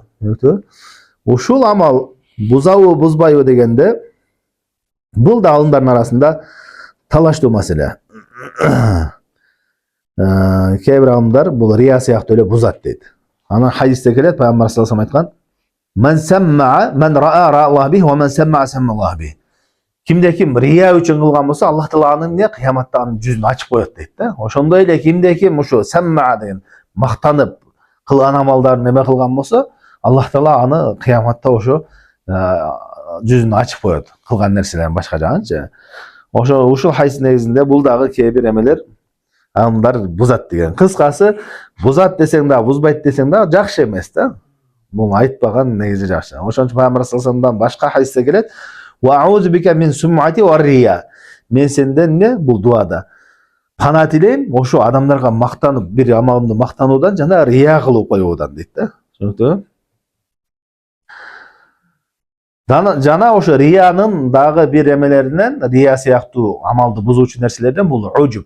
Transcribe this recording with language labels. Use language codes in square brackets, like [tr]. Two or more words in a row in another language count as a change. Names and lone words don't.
[ky] Ушул амал бузабы, бузбайбы дегенде бул да алымдардын арасында талаштуу маселе. Кээ бир алымдар бул рия сыяктуу эле бузат дейт. [ar] Анан хадисте келет, пайгамбар صلى الله عليه وسلم айткан: "من سمع، من راءى الله به، ومن سمع الله به." [ky] Кимде ким рия үчүн кылган болсо, Аллах Таала аны эмне кыяматта анын жүзүн ачып коет дейт да. Ошондой эле кимде ким ушу самма деген мактанып кылган амалдарын неме кылган болсо, Аллах Таала аны кыяматта ошо жүзүн ачып коет. Кылган нерселерин башка жагынчы. Ушул хадис негизинде бул дагы кээ бир эмелер алымдар бузат деген. Кыскасы, бузат десең да, бузбайт десең да жакшы эмес да. Бул айтпаган негизи жакшы. Ошон үчүн пайгамбар [ar] صلى الله عليه [ky] вассаламдан башка хадисте келет: [ar] "وأعوذ بك من السمعة والرياء." [ky] Мен сенден не бул дуада пана тилейм, ошо адамдарга мактанып, бир амалымды мактануудан жана рия кылып коюудан дейт да. Түшүнүктүбү? Жана ошо риянын дагы бир эмелеринен, рия сыяктуу амалды бузуучу нерселерден бул уджуб.